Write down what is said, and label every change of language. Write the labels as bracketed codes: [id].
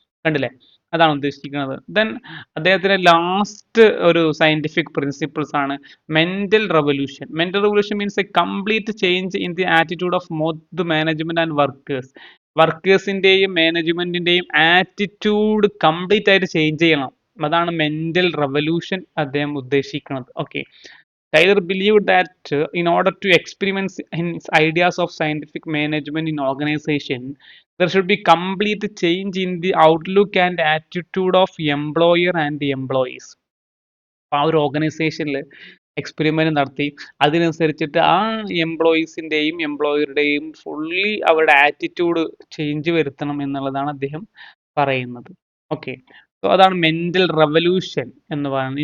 [ml] കണ്ടില്ലേ, അതാണ് ഉദ്ദേശിക്കുന്നത്. ദെൻ അദ്ദേഹത്തിന്റെ ലാസ്റ്റ് ഒരു സയന്റിഫിക് പ്രിൻസിപ്പിൾസ് ആണ് mental revolution. [en] Mental revolution means a complete change in the attitude of both management and workers. [ml] വർക്കേഴ്സിന്റെയും മാനേജ്മെന്റിന്റെയും attitude complete ആയിട്ട് change ചെയ്യണം. അതാണ് മെന്റൽ റെവല്യൂഷൻ അദ്ദേഹം ഉദ്ദേശിക്കുന്നത്. [en] Okay, Taylor believed that in order to experiment his ideas of scientific management in organization, there should be complete change in the outlook and attitude of employer and the employees. [ml] അപ്പോൾ ആ ഒരു ഓർഗനൈസേഷനിൽ experiment നടത്തി അതിനനുസരിച്ചിട്ട് ആ എംപ്ലോയീസിൻ്റെയും എംപ്ലോയറുടെയും fully അവരുടെ attitude change വരുത്തണം എന്നുള്ളതാണ് അദ്ദേഹം പറയുന്നത്. ഓക്കെ, സോ അതാണ് മെന്റൽ റെവല്യൂഷൻ എന്ന് പറയുന്നത്.